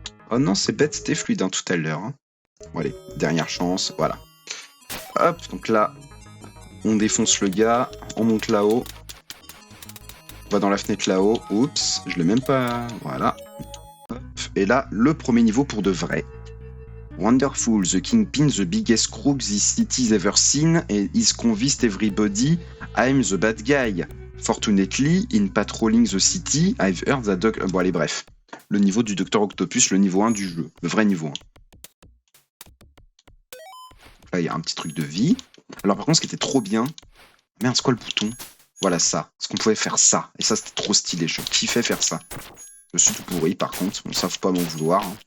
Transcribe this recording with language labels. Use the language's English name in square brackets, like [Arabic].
[French] Oh non, c'est bête, c'était fluide tout à l'heure. Bon, allez, dernière chance, voilà. Hop, donc là, on défonce le gars, on monte là-haut. On va dans la fenêtre là-haut. Oups, je l'ai même pas... Voilà. Hop. Et là, le premier niveau pour de vrai. [English] Wonderful, the Kingpin, the biggest crook this city's ever seen, and he's convinced everybody I'm the bad guy. Fortunately, in patrolling the city, I've heard that dog... [French] Bon allez, bref. Le niveau du Dr Octopus, le niveau 1 du jeu. Le vrai niveau 1. Là, il y a un petit truc de vie. Alors par contre, ce qui était trop bien... Merde, c'est quoi le bouton ? Voilà ça. Parce qu'on pouvait faire ça. Et ça, c'était trop stylé. Je kiffais faire ça. Je suis tout pourri, par contre. Bon, ça, faut pas m'en vouloir.